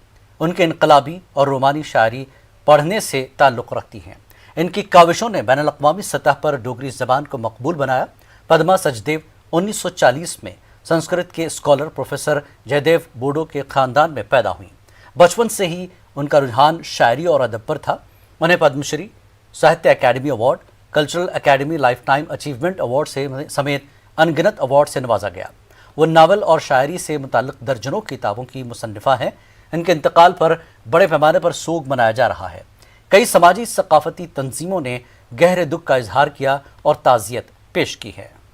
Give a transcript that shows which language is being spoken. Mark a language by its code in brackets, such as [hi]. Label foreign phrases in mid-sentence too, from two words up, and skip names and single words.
[ur] ان کے انقلابی اور رومانی شاعری پڑھنے سے تعلق رکھتی ہیں۔ ان کی کاوشوں نے بین الاقوامی سطح پر ڈوگری زبان کو مقبول بنایا۔ پدما سچدیو 1940 میں سنسکرت کے اسکالر پروفیسر جے دیو بوڈو کے خاندان میں پیدا ہوئیں۔ بچپن سے ہی ان کا رجحان شاعری اور ادب پر تھا۔ انہیں پدم شری، ساہتیہ اکیڈمی ایوارڈ، کلچرل اکیڈمی لائف ٹائم اچیومنٹ ایوارڈ سے سمیت انگنت ایوارڈ سے نوازا گیا۔ وہ ناول اور شاعری سے متعلق درجنوں کتابوں کی مصنفہ ہیں۔ ان کے انتقال پر بڑے پیمانے پر سوگ منایا جا رہا ہے۔ کئی سماجی ثقافتی تنظیموں نے گہرے دکھ کا اظہار کیا اور تعزیت پیش کی ہے۔